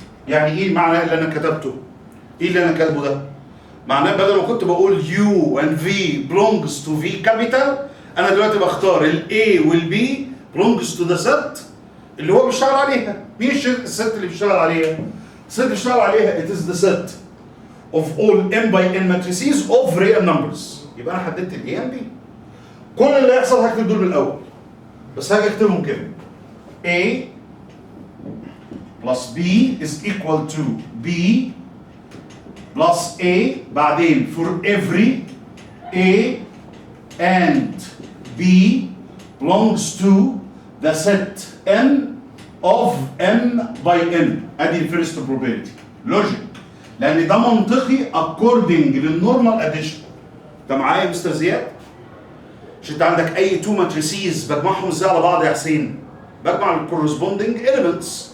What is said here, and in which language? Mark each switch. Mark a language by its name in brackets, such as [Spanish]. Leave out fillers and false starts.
[Arabic] يعني ايه المعنى اللي انا كتبته؟ ايه اللي انا كاتبه ده؟ معناه بدل ما كنت بقول [English] u and v belongs to v capital [Arabic] انا دلوقتي بختار ال A وال B [English] belongs to the set [Arabic] اللي هو بيشتغل عليها. مين الست اللي بيشتغل عليها؟ [English] الست اللي بيشتغل عليها it is the set of all m by n matrices of real numbers. [Arabic] يبقى انا حددت ال [English] A and B. [Arabic] كل اللي هيحصل هكتب دول من الاول بس هاجي اكتبهم كده [English] A plus B is equal to B plus A [Arabic] بعدين [English] for every A and B belongs to the set n of m by n. [Arabic] ادي الفيرست probability. لوجيك. لان ده منطقي according للنورمال اديشن. انت معايا يا مستر زياد؟ مش انت عندك اي تو ماتريسيز بجمعهم ازاي على بعض يا حسين؟ بجمع الكورسبوندنج elements.